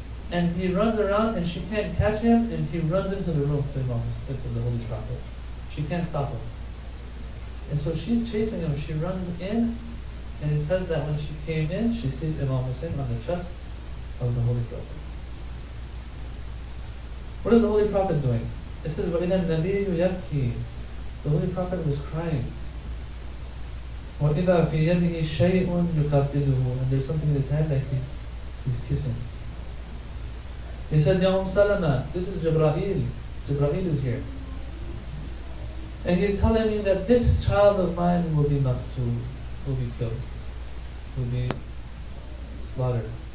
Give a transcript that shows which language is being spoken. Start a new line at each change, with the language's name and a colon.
English: And he runs around, and she can't catch him, and he runs into the room to the Holy Prophet. She can't stop him. And so she's chasing him. She runs in, and it says that when she came in, she sees Imam Hussein on the chest of the Holy Prophet. What is the Holy Prophet doing? It says,
Arabic: وَإِذَا النَّبِيُّ يَبْكِي.
English: The Holy Prophet was crying.
Arabic: وَإِذَا فِي يَدِهِ شَيْءٌ يُقَبِّلُهُ.
English: And there's something in his hand that he's kissing. He said, Ya Salama, this is Jibreel. Jibreel is here. And he's telling me that this child of mine will be maqtul, will be killed, will be slaughtered.